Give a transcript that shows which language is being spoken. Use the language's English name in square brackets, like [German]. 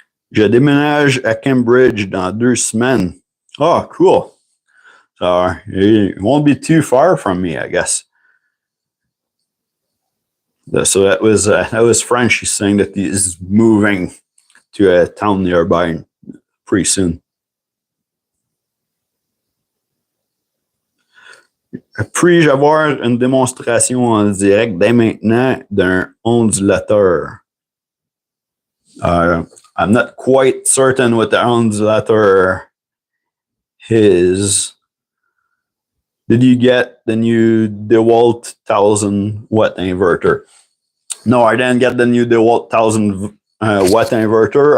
[French] Je déménage à Cambridge dans 2 semaines. [English] Oh, cool. So it won't be too far from me, I guess. So that was French. He's saying that he is moving to a town nearby pretty soon. [French] Puis-je avoir une démonstration en direct dès maintenant d'un ondulateur? [English] I'm not quite certain what the ondulator is. Did you get the new DeWalt 1000 watt inverter? No, I didn't get the new DeWalt 1000 watt inverter.